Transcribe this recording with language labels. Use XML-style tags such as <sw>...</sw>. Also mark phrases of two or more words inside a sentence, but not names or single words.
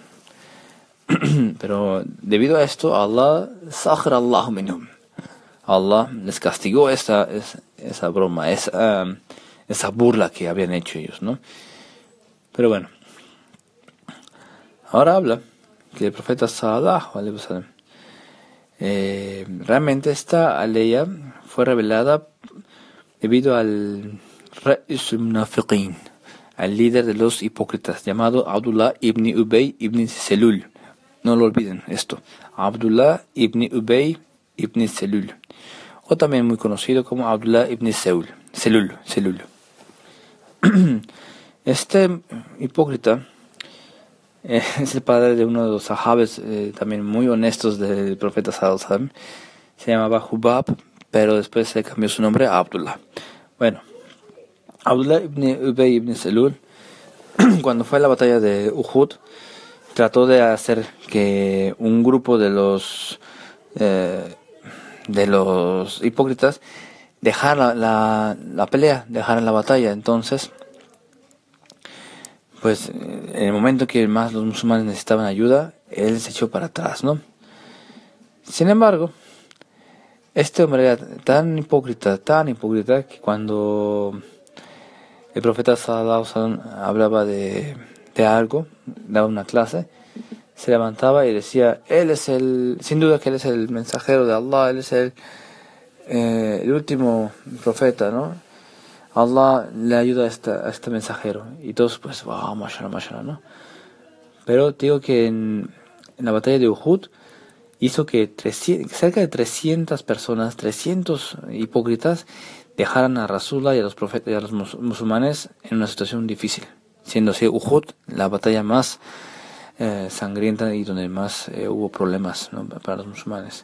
<es>Pero debido a esto,</es> <ar>الله الله منهم.</ar> <es>Allah les castigó esa broma, esa burla que habían hecho ellos, ¿no? Pero bueno, ahora habla que el profeta</es> <ar>صلى الله عليه وسلم,</ar> <es>realmente esta aleya fue revelada debido al</es> <ar>رئيس المنافقين,</ar> <es>al líder de los hipócritas, llamado Abdullah ibn Ubay ibn Selul. No lo olviden esto, Abdullah ibn Ubay ibn Selul, o también muy conocido como Abdullah ibn Selul. Este hipócrita es el padre de uno de los sahabes también muy honestos del profeta</es> <ar>صلى الله عليه وسلم.</ar> <es>Se llamaba Hubab, pero después se cambió su nombre a Abdullah. Bueno, Abdullah ibn Ubay ibn Selul, cuando fue a la batalla de Uhud, trató de hacer que un grupo de los hipócritas dejaran la pelea, dejaran la batalla. Entonces, pues en el momento que más los musulmanes necesitaban ayuda, él se echó para atrás, ¿no? Sin embargo, este hombre era tan hipócrita, que cuando el profeta</es> <ar>صلى الله عليه وسلم</ar> <es>hablaba de algo, daba una clase, se levantaba y decía, sin duda que él es el mensajero de Allah, él es el último profeta, ¿no? Allah le ayuda a este mensajero. Y todos pues, wow, mashallah, ¿no? Pero digo que en la batalla de Uhud hizo que cerca de 300 personas, 300 hipócritas, dejaran a Rasulullah y a los profetas y a los musulmanes en una situación difícil, siendo así Uhud la batalla más sangrienta y donde más hubo problemas, ¿no?, para los musulmanes.</es>